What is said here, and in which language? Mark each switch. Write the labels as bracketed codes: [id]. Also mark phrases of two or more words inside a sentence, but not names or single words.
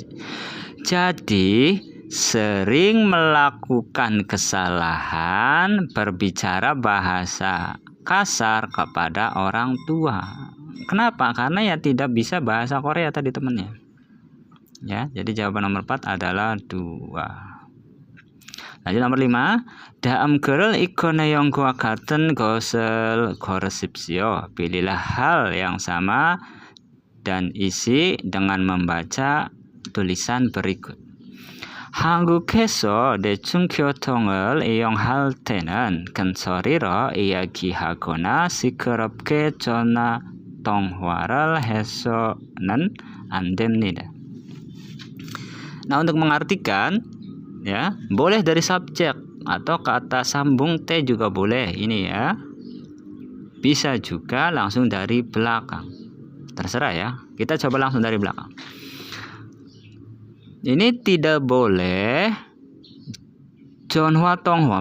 [id] Jadi sering melakukan kesalahan berbicara bahasa kasar kepada orang tua. Kenapa? Karena ya tidak bisa bahasa Korea tadi temannya. Ya, jadi jawaban nomor 4 adalah 2. Lanjut nomor 5. [ko] 다음 글을 읽고 내용과 같은 것을 고르십시오. [id] Pilihlah hal yang sama dan isi dengan membaca tulisan berikut. [ko] 한국에서 대중교통을 이용할 때는 큰 소리로 이야기하거나 시끄럽게 전화 통화를 해서는 안 됩니다. [id] Nah, untuk mengartikan ya, boleh dari subjek atau kata sambung T juga boleh ini ya. Bisa juga langsung dari belakang. Terserah ya. Kita coba langsung dari belakang. Ini tidak boleh [ko] 전화 통화.